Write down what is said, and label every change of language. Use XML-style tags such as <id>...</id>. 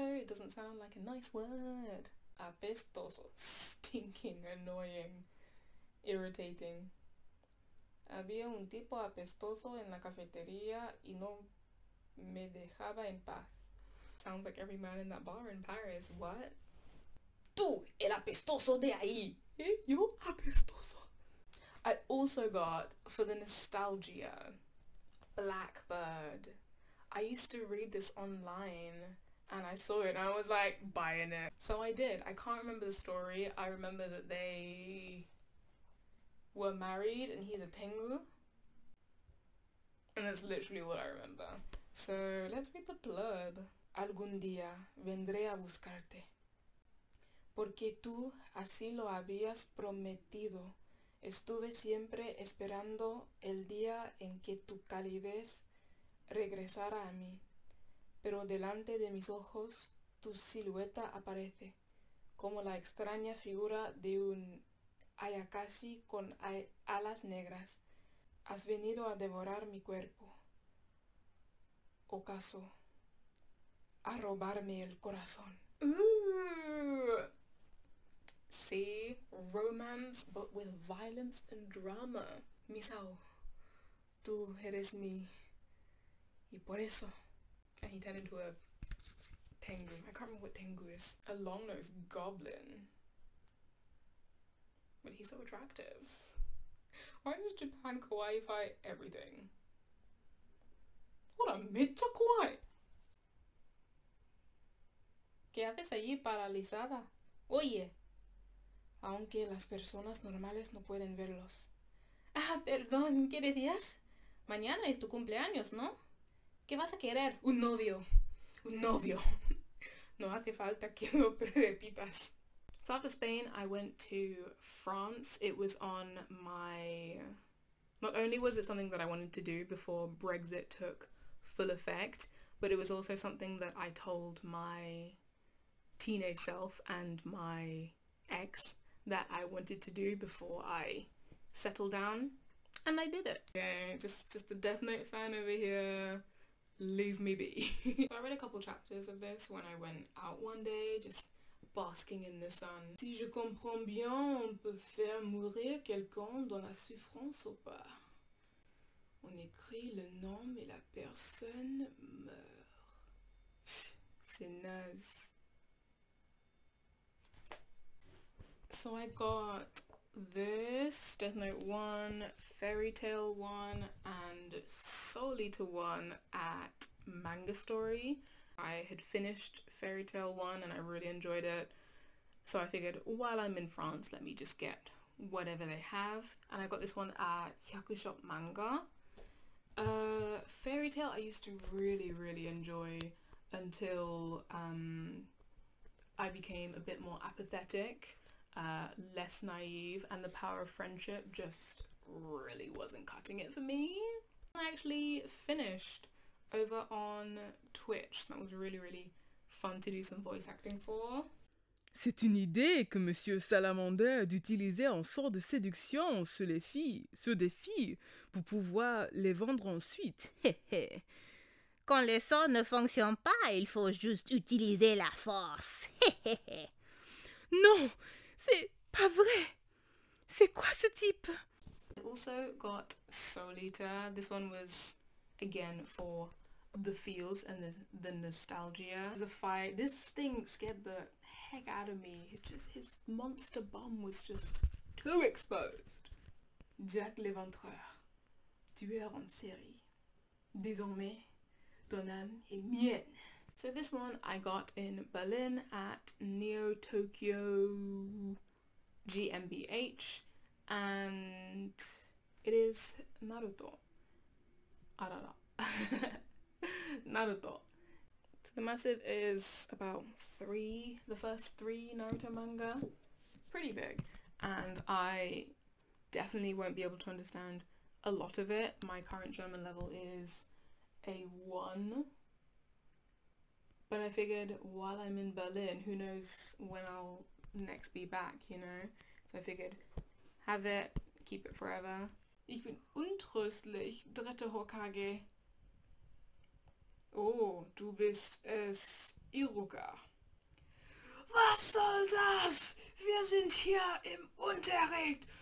<en>It doesn't sound like a nice word. Apestoso. Stinking, annoying, irritating.</en> <es>Había un tipo apestoso en la cafetería y no me dejaba en paz.</es> <en>Sounds like every man in that bar in Paris. What?</en> <es>Tú, el apestoso de ahí. Yo apestoso.</es> <en>I also got, for the nostalgia, Blackbird. I used to read this online and I saw it and I was like, buying it. So I did. I can't remember the story. I remember that they were married and he's a Tengu. And that's literally what I remember. So let's read the blurb.</en> <es>Algún día vendré a buscarte. Porque tú así lo habías prometido. Estuve siempre esperando el día en que tu calidez regresara a mí. Pero delante de mis ojos tu silueta aparece, como la extraña figura de un Ayakashi con alas negras. Has venido a devorar mi cuerpo. ¿Ocaso a robarme el corazón? Ooh.</es> <en>See, romance but with violence and drama.</en> <es>Misao, tú eres mi, y por eso.</es> <en>And he turned into a Tengu. I can't remember what Tengu is. A long-nosed goblin. But he's so attractive. Why does Japan kawaii-fy everything? What a</en> <ja>mecha kawaii!</ja> <es>¿Qué haces allí paralizada? Oye. Aunque las personas normales no pueden verlos. Ah, perdón, ¿qué decías? Mañana es tu cumpleaños, ¿no? ¿Qué vas a querer? Un novio. Un novio. No hace falta que lo repitas.</es> <en>So after Spain, I went to France. It was on my... Not only was it something that I wanted to do before Brexit took full effect, but it was also something that I told my teenage self and my ex that I wanted to do before I settled down, and I did it. Okay, just a Death Note fan over here. Leave me be. So I read a couple chapters of this when I went out one day, just basking in the sun.</en> <fr>Si je comprends bien, on peut faire mourir quelqu'un dans la souffrance ou pas. On écrit le nom mais la personne meurt. C'est naze.</fr> <en>So I got this, Death Note 1, Fairy Tail 1, and Soul Eater 1 at Manga Story. I had finished Fairy Tail 1 and I really enjoyed it. So I figured while I'm in France, let me just get whatever they have. And I got this one at Hyakushop Manga. Fairy Tail I used to really enjoy until I became a bit more apathetic. Less naive, and the power of friendship just really wasn't cutting it for me. I actually finished over on Twitch. That was really fun to do some voice acting for.</en> <fr>C'est une idée que Monsieur Salamander d'utiliser un sort de séduction sur des filles, pour pouvoir les vendre ensuite. Quand le sort ne fonctionne pas, il faut juste utiliser la force. Non, C'est pas vrai. C'est quoi ce type?</fr> <en>I also got Solita. This one was, again, for the feels and the nostalgia. There's a fight. This thing scared the heck out of me. It's just, his monster bum was just too exposed.</en> <fr>Jack Léventreur, tueur en série. Désormais, ton âme est mienne.</fr> <en>So this one I got in Berlin at Neo Tokyo GmbH, and it is Naruto. Arara. Naruto. So the massive is about the first three Naruto manga. Pretty big. And I definitely won't be able to understand a lot of it. My current German level is a 1. But I figured while I'm in Berlin, who knows when I'll next be back, you know? So I figured, have it, keep it forever.</en> <de>Ich bin untröstlich, dritte Hokage. Oh, du bist es, Iruka. Was soll das? Wir sind hier im Unterricht.</de>